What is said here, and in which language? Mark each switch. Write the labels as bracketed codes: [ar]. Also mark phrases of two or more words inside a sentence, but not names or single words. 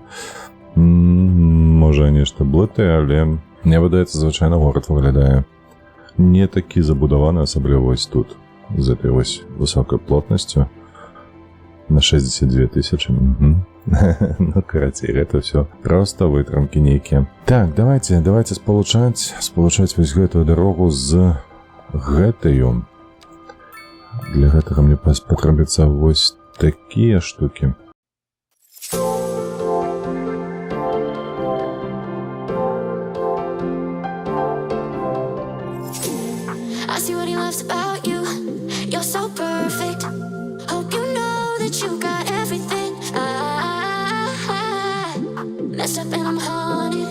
[be] Можа, нешта блытае, але мне падаецца, звычайна горад выглядае не такі забудаваны, асабліва вось тут, з этой вось высокай плотнасцю на 62 тысячи. Ну, карацей, гэта ўсё проста вытрымкі нейкія. Так, давайте спалучаць вось гэтую дарогу з гэтаю. Для гэтага мне патрабяцца вось такія штукі. [en] I see what he loves about you. You're so perfect. Hope you know that you got everything. I messed up and I'm haunted.